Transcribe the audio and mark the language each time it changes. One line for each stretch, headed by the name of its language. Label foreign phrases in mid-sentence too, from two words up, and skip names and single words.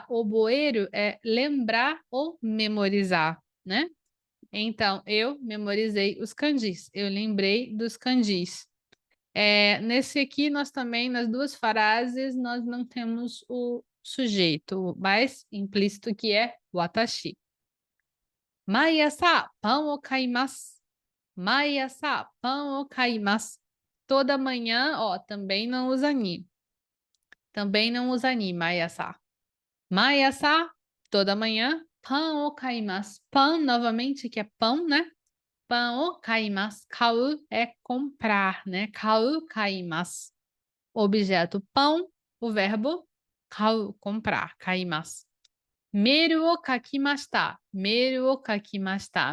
Portuguese: Oboeru é lembrar ou memorizar, né? Então, eu memorizei os kanjis. Eu lembrei dos kanjis. Nesse aqui, nós também, nas duas frases, nós não temos o sujeito, mas implícito que é watashi.
Japanese: 毎朝パンを買います。毎朝パンを買います.
Portuguese: Toda manhã, ó, também não usa ni. Também não usa ni, maiasa. Maiasa, toda manhã,
Japanese: パンを買います.
Portuguese: Pão, novamente, que é pão, né?
Japanese: パンを買います.
Portuguese: Kau é comprar, né?
Japanese: 買う買います.
Portuguese: Objeto pão, o verbo kau, comprar, kaimasu.
Japanese: メールを書きました。メールを書きました.